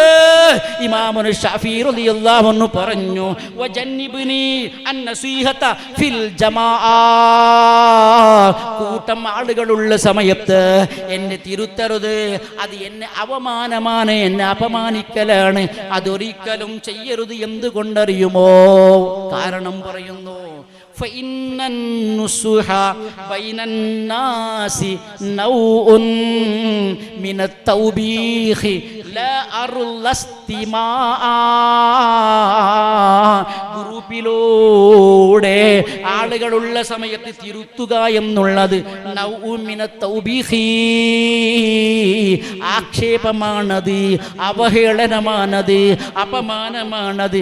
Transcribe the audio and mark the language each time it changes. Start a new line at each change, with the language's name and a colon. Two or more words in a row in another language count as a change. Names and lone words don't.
Malayalam: ഇമാമുന ശാഫി
Arabic: رضي الله عنه
Malayalam: പറഞ്ഞു,
Arabic: وجنبني النصيحة في الجماعة.
Malayalam: കൂട്ടം ആളുകളുള്ള സമയത്ത് എന്നെ തിരുത്തരുത്, അത് എന്നെ അവമാനമാണ്, എന്നെ അപമാനിക്കലാണ്, അതൊരിക്കലും ചെയ്യരുത്. എന്തുകൊണ്ടറിയുമോ? കാരണം പറയുന്നു,
Arabic: فإن النصح بين الناس نوع من التوبيخ لا أرى استماع.
Malayalam: ഗ്രൂപ്പിലൂടെ ആളുകളുള്ള സമയത്ത് തിരുത്തുക എന്നുള്ളത്
Arabic: نوع من التوبيخ,
Malayalam: ആക്ഷേപമാണത്, അവഹേളനമാണത്, അപമാനമാണത്.